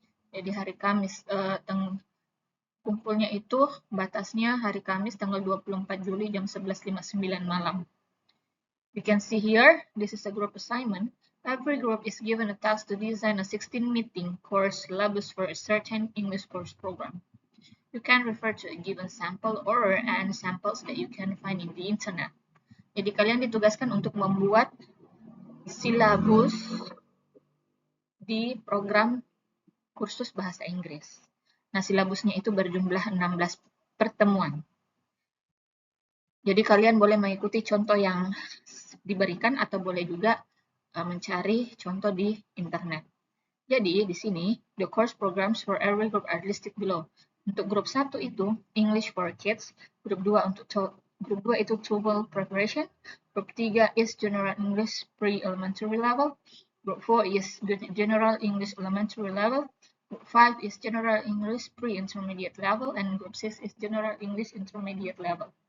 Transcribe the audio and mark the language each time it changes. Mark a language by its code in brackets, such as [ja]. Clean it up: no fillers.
[id] Jadi hari Kamis, kumpulnya itu batasnya hari Kamis tanggal 24 Juli jam 11.59 malam. [en] You can see here, this is a group assignment. Every group is given a task to design a 16-meeting course syllabus for a certain English course program. You can refer to a given sample or any samples that you can find in the internet. [id] Jadi kalian ditugaskan untuk membuat silabus di program kursus bahasa Inggris. Nah, silabusnya itu berjumlah 16 pertemuan. Jadi kalian boleh mengikuti contoh yang diberikan atau boleh juga mencari contoh di internet. Jadi di sini [en] the course programs for every group are listed below. [id] Untuk grup 1 itu [en] English for Kids, [id] grup 2 itu [en] TOEFL preparation, grup 3 is General English pre-elementary level, group 4 is General English elementary level, group 5 is General English pre-intermediate level, and group 6 is General English intermediate level.